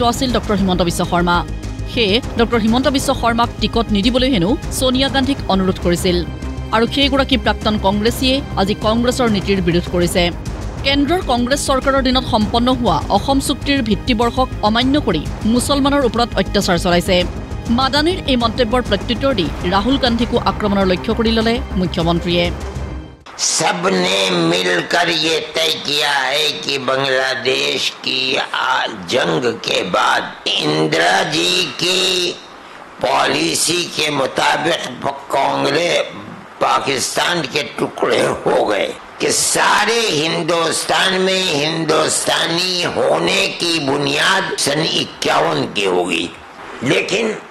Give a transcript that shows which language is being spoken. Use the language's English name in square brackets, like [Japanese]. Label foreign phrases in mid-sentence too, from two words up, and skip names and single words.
[Assamese] আছিল ডক্টৰ হিমন্ত বিশ্ব শৰ্মা সেয়ে ডক্টৰ হিমন্ত বিশ্ব শৰ্মাক টিকট নিদিবলৈ হেনো সোনিয়া গান্ধীক অনুৰোধ কৰিছিল আৰু সেইগৰাকী প্ৰাক্তন কংগ্ৰেছীয়ে আজি কংগ্ৰেছৰ নীতিৰ বিৰোধ কৰিছে কেন্দ্ৰৰ কংগ্ৰেছ চৰকাৰৰ দিনত সম্পন্ন হোৱা অসম চুক্তিৰ ভিত্তিবৰ্ষক অমান্য কৰি মুছলমানৰ ওপৰত অত্যাচাৰ চলাইছে মাদানীৰ এই মন্তব্যৰ প্ৰত্যুত্তৰ দি ৰাহুল গান্ধীকো আক্ৰমণৰ লক্ষ্য কৰি ল'লে মুখ্যমন্ত্ৰীয়ে [Hindi] सबने मिलकर ये तय किया है कि बांग्लादेश की जंग के बाद इंदिरा जी की पॉलिसी के मुताबिक कांग्रेस पाकिस्तान के टुकड़े हो गए कि सारे हिंदुस्तान में हिंदुस्तानी होने की बुनियाद सन 51 की होगी लेकिन